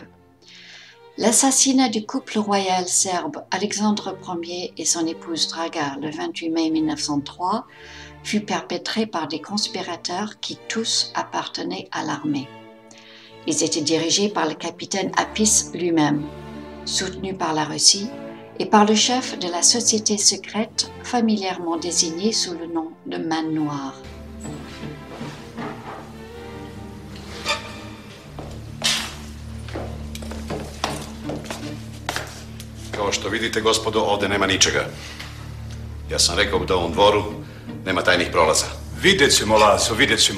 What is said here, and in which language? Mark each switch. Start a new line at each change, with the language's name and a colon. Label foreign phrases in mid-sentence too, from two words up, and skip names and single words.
French: L'assassinat du couple royal serbe Alexandre Ier et son épouse Draga le 28 mai 1903 fut perpétré par des conspirateurs qui tous appartenaient à l'armée. Ils étaient dirigés par le capitaine Apis lui-même, soutenu par la Russie, et par le chef de la société secrète familièrement désigné sous le nom de Man Noir.
Serbian: Kao što vidite, gospodo, ovde nema ničega. Ja sam rekao da u ovom dvoru nema tajnih prolaza. Vidjet ćemo, Lazo, vidjet ćemo.